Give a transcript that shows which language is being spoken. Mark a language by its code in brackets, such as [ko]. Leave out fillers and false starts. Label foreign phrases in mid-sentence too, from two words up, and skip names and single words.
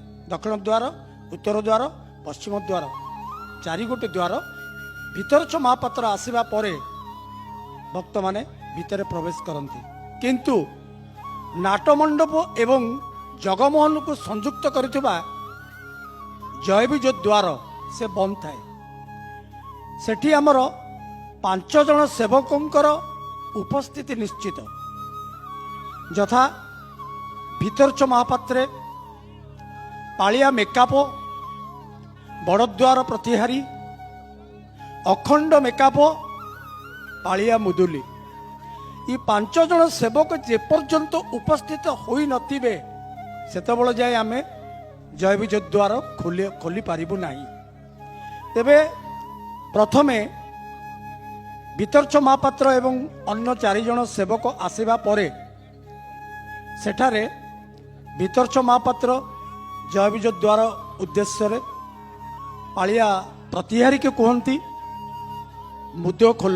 [or] ଦକ୍ଷିଣ ଦ୍ୱାର, ଉତ୍ତର ଦ୍ୱାର, ପଶ୍ଚିମ ଦ୍ୱାର, ଚାରି ଗୋଟି ଦ୍ୱାର ଭିତରଛ ମହାପାତ୍ର ଆସିବା ପରେ ଭକ୍ତ ମାନେ ଭିତର ପ୍ରବେଶ କରନ୍ତି। କିନ୍ତୁ ନାଟମଣ୍ଡପ ଏବଂ ଜଗମୋହନ କୁ ସଂଯୁକ୍ତ କରିଥିବା ଜୟବିଜୟ ଦ୍ୱାର ସେ ବନ୍ଦ ଥାଏ। ସେଠି ଆମର 5 ଜଣ ସେବକଙ୍କର ଉପସ୍ଥିତି ନିଶ୍ଚିତ, ଯଥା ଭିତରଛ ମହାପାତ୍ରେ ପାଳିଆ ମେକାପ, ବଡ଼ଦ୍ୱାର ପ୍ରତିହାରୀ, ଅଖଣ୍ଡ ମେକାପ, ପାଳିଆ ମୁଦୁଲି। ଏ 5 ଜଣ ସେବକ ଯେପର୍ଯ୍ୟନ୍ତ ଉପସ୍ଥିତ ହୋଇ ନଥିବେ ସେତେବେଳେ ଯାଏ ଆମେ ଜୟବିଜୟ ଦ୍ୱାର ଖୋଲି ପାରିବୁ ନାହିଁ। ତେବେ ପ୍ରଥମେ ଭିତରଛ ମହାପାତ୍ର ଏବଂ ଅନ୍ୟ 4 ଜଣ ସେବକ ଆସିବା ପରେ ସେଠାରେ ଭିତରଛ ମହାପାତ୍ର ଜୟବିଜୟ ଦ୍ୱାର ଉଦ୍ଦେଶ୍ୟ ପାଳିଆ ପ୍ରତିହାରୀ କୁ କହନ୍ତି ମୁଦ୍ରେ ଖୋଲ।